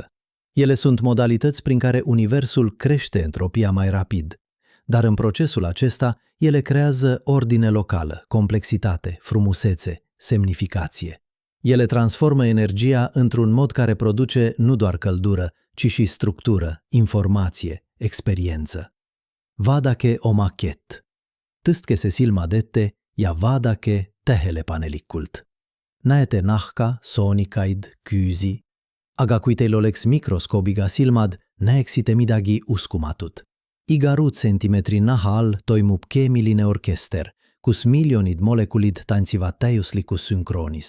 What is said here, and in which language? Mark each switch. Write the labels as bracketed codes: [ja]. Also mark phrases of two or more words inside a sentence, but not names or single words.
[ro] Ele sunt modalități prin care universul crește entropia mai rapid. Dar în procesul acesta, ele creează ordine locală, complexitate, frumusețe, semnificație. Ele transformă energia într-un mod care produce nu doar căldură, ci și structură, informație, experiență. [et] Vadake omaket. Tõstke see silmad ette ja vaadake tähelepanelikult. Näete nahka, soonikaid, küüsi, aga kui teil oleks mikroskoobiga silmad, näeksite midagi uskumatut. Iga ruutsentimetri naha all toimub keemiline orkester, kus miljonid molekulid tantsivad täiuslikus sünkroonis.